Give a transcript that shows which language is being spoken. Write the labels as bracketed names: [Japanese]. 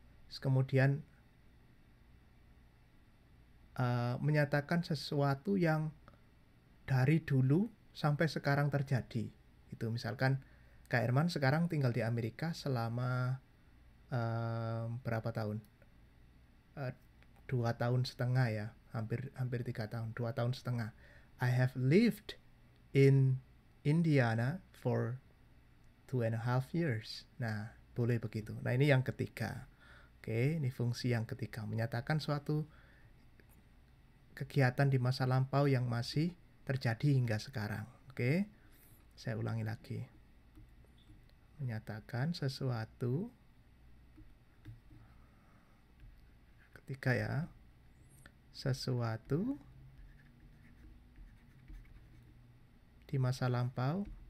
[Indonesian] Kemudian menyatakan sesuatu yang dari dulu sampai sekarang terjadi. Itu misalkan Kak Herman sekarang tinggal di Amerika selama berapa tahun? 2 tahun setengah ya, hampir 3 tahun, 2 tahun setengah. [English] I have lived in Indiana for 2.5 years. [Indonesian] Nah, boleh begitu. Nah, ini yang ketiga. Oke, ini fungsi yang ketiga, menyatakan suatu kegiatan di masa lampau yang masih terjadi hingga sekarang. Oke, saya ulangi lagi. Menyatakan sesuatu ketiga ya, sesuatu di masa lampau